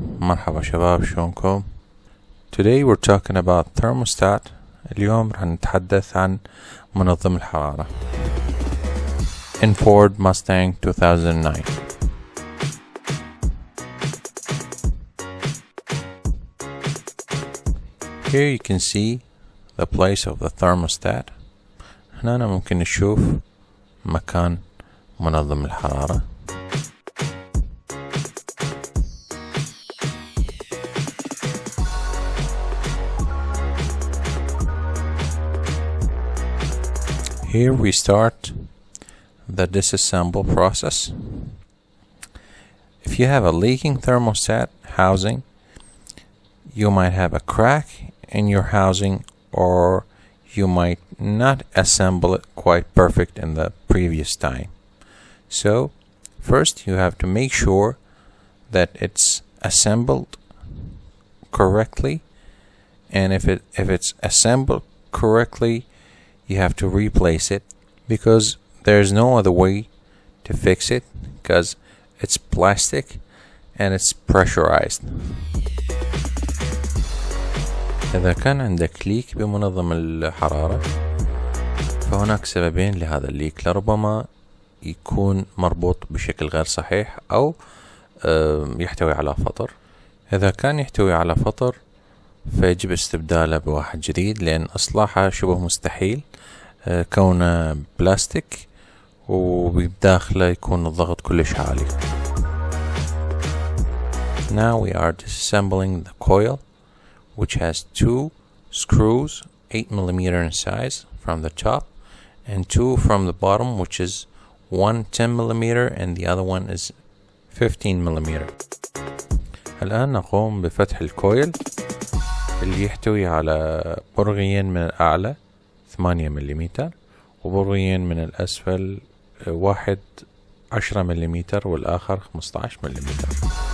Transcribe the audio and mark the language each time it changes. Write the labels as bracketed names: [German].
[Arabic] مرحبا شباب، شلونكم؟ [English] Today we're talking about thermostat. [Arabic] اليوم رح نتحدث عن منظم الحرارة [English] in Ford Mustang 2009. Here you can see the place of the thermostat. [Arabic] هنا ممكن نشوف مكان منظم الحرارة. [English] Here we start the disassemble process. If you have a leaking thermostat housing, you might have a crack in your housing, or you might not assemble it quite perfect in the previous time. So first you have to make sure that it's assembled correctly, and if it's assembled correctly, you have to replace it, because there's no other way to fix it, because it's plastic and it's pressurized. [Arabic] إذا كان عندك ليك بمنظم الحرارة، فهناك سببين لهذا الليك. لربما يكون مربوط بشكل غير صحيح، أو يحتوي على فطر. إذا كان يحتوي على فطر فيجب استبداله بواحد جديد، لأن إصلاحه شبه مستحيل، كونه بلاستيك وبداخله يكون الضغط كلش عالي. [English] Now we are disassembling the coil, which has two screws 8mm in size from the top, and two from the bottom, which is one 10mm and the other one is 15mm. [Arabic] الآن نقوم بفتح الكويل اللي يحتوي على برغيين من الأعلى 8mm وبرغيين من الأسفل، واحد 10mm والآخر 15mm.